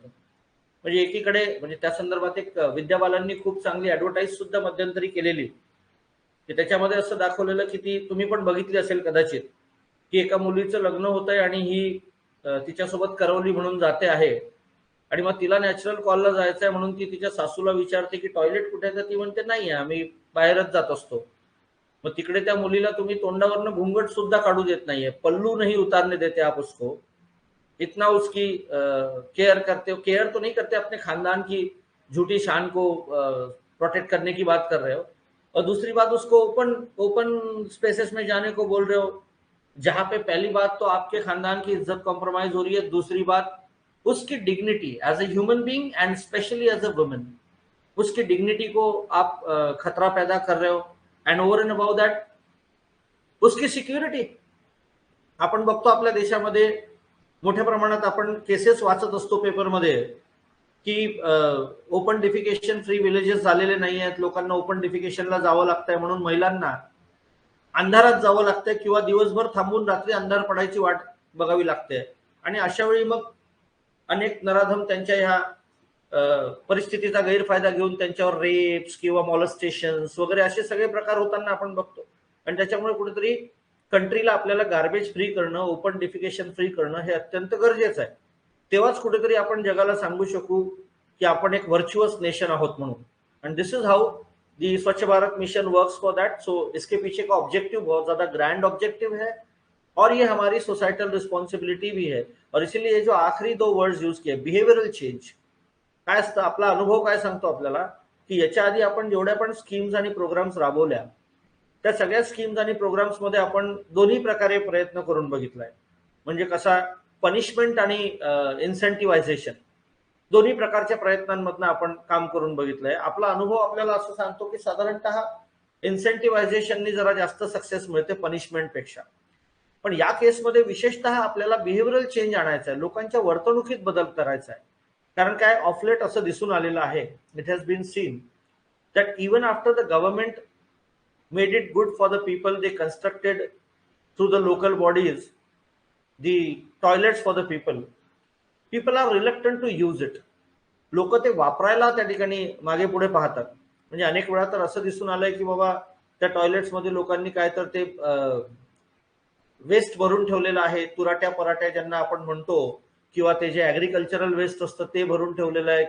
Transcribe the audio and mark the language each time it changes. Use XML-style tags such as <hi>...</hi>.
<mr>म्हणजे एकीकडे म्हणजे त्या संदर्भात एक विद्या बालननी खूप चांगली ऍडव्हर्टाईज सुद्धा मध्यंतरी केलेली, की त्याच्यामध्ये असं दाखवलेलं की ती तुम्ही पण बघितली असेल कदाचित, की एका मुलीचं लग्न होत आहे आणि ही तिच्यासोबत करवली म्हणून जाते आहे आणि मग तिला नॅचरल कॉलला जायचं आहे म्हणून ती तिच्या सासूला विचारते की टॉयलेट कुठे आहे, तर ती म्हणते नाही आम्ही बाहेरच जात असतो. मग तिकडे त्या मुलीला तुम्ही तोंडावरनं घुंगट सुद्धा काढू देत नाहीये,</mr> <hi>पल्लू नाही उतारने देते आप उसको, इतना उसकी केयर करते हो. केयर तो नहीं करते, अपने खानदान की झूठी शान को प्रोटेक्ट करने की बात कर रहे हो. और दूसरी बात उसको ओपन ओपन स्पेसेस में जाने को बोल रहे हो, जहां पे पहली बात तो आपके खानदान की इज्जत कॉम्प्रोमाइज हो रही है, दूसरी बात उसकी dignity</hi> <en>as a human being and specially as a women,</en> <hi>उसकी डिग्निटी को आप खतरा पैदा कर रहे हो.</hi> <en>And over and about that उसकी security.</en> <mr>आपण बघतो आपल्या देशामध्ये मोठ्या प्रमाणात आपण केसेस वाचत असतो पेपरमध्ये की ओपन डिफिकेशन फ्री विलेजेस झालेले नाही आहेत, लोकांना ओपन डिफिकेशनला जावं लागतंय म्हणून महिलांना अंधारात जावं लागतंय किंवा दिवसभर थांबून रात्री अंधार पडायची वाट बघावी लागते. आणि अशा वेळी मग अनेक नराधम त्यांच्या ह्या परिस्थितीचा गैरफायदा घेऊन त्यांच्यावर रेप्स किंवा मॉलेस्टेशन्स वगैरे असे सगळे प्रकार होताना आपण बघतो. आणि त्याच्यामुळे कुठेतरी कंट्रीला आपल्याला गार्बेज फ्री करणं, ओपन डिफिकेशन फ्री करणं हे अत्यंत गरजेचं आहे. तेव्हाच कुठेतरी आपण जगाला सांगू शकू की आपण एक व्हर्च्युअस नेशन आहोत म्हणून.</mr> <en>And this is how the Swachh Bharat mission works for that.</en> <hi>सो इसके पीछे का ऑब्जेक्टिव बहुत ज्यादा ग्रैंड ऑब्जेक्टिव है और ये हमारी सोसाइटल रिस्पॉन्सिबिलिटी भी है. और इसीलिए ये जो आखिरी 2 वर्ड्स यूज किए,</hi> <mr>बिहेवियरल चेंज, काय असतं, आपला अनुभव काय सांगतो आपल्याला की याच्या आधी आपण जेवढ्या पण स्कीम्स आणि प्रोग्राम्स राबवल्या त्या सगळ्या स्कीम्स आणि प्रोग्राम्स मध्ये आपण दोन्ही प्रकारे प्रयत्न करून बघितलाय. म्हणजे कसा, पनिशमेंट आणि इन्सेंटिव्हायझेशन, दोन्ही प्रकारच्या प्रयत्नांमधनं आपण काम करून बघितलंय. आपला अनुभव आपल्याला असं सांगतो की साधारणतः इन्सेंटिव्हायझेशननी जरा जास्त सक्सेस मिळते पनिशमेंट पेक्षा. पण या केसमध्ये विशेषतः आपल्याला बिहेवियरल चेंज आणायचा आहे, लोकांच्या वर्तणुकीत बदल करायचा आहे. कारण काय, ऑफलेट असं दिसून आलेलं आहे,</mr> <en>It has been seen that even after the government made it good for the people, they constructed through the local bodies the toilets for the people. People are reluctant to use it.</en> <mr>लोक ते वापरायला त्या ठिकाणी मागे पुढे पाहतात. म्हणजे अनेक वेळा तर असं दिसून आलंय की बाबा त्या टॉयलेट्स मध्ये लोकांनी काय तर ते वेस्ट भरून ठेवलेलं आहे, तुराट्या पराट्या ज्यांना आपण म्हणतो, किंवा ते जे ऍग्रिकल्चरल वेस्ट असतं ते भरून ठेवलेलं आहे.</mr>